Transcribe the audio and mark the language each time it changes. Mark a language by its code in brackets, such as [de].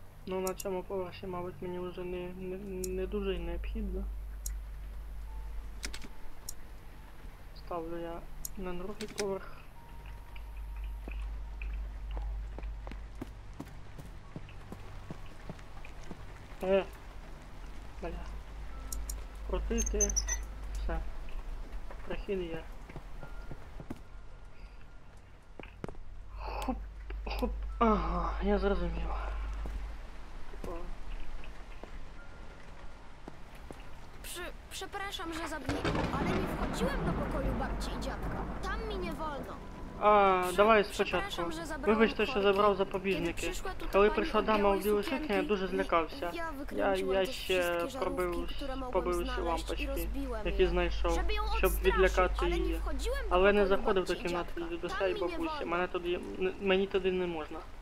[uk] Ну на цьому поверсі, мабуть, мені вже не дуже й необхідно. Ставлю я на другий поверх. Бля. Крутити. Все. Прохід є. Хоп, хоп. Ага, я зрозумів. [pl] Przepraszam, że zabnikam, ale nie wchodziłem do pokoju babci i dziadka. Tam mi nie wolno. [uk] Давай спочатку. Вибачте, що забрав запобіжники. Коли прийшла дама у білій сукні, я дуже злякався. Я ще побився лампочки, які знайшов, щоб відлякати її. Але не заходив до кімнати дідуся і бабусі. Мені туди не можна.